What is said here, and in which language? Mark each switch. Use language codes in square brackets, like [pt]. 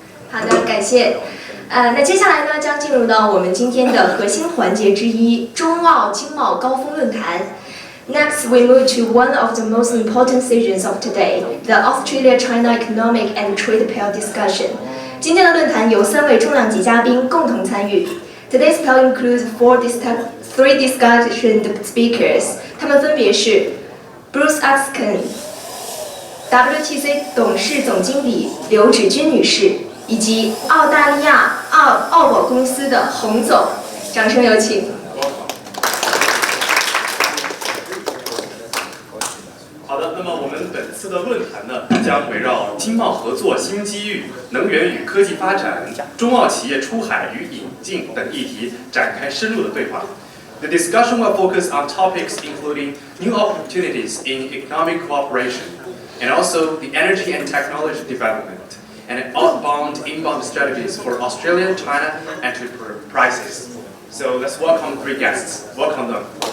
[zh] 好的，感谢。那接下来呢，将进入到我们今天的核心环节之一——中澳经贸高峰论坛。 [en] Next, we move to one of the most important sessions of today, the Australia-China Economic and Trade Panel discussion. [zh] 今天的论坛由3位重量级嘉宾共同参与。 [en] Today's panel includes three discussion speakers. [zh] 他们分别是 Bruce Atkinson、WTC 董事总经理刘芷君女士，以及澳大利亚澳宝公司的洪总。掌声有请。好的，那么我们本次的论坛呢，将围绕经贸合作新机遇、能源与科技发展、中澳企业出海与引进等议题展开深入的对话。 [en] The discussion will focus on topics including new opportunities in economic cooperation, and also the energy and technology development, and outbound inbound strategies for Australia, China, enterprises. So let's welcome 3 guests. Welcome them.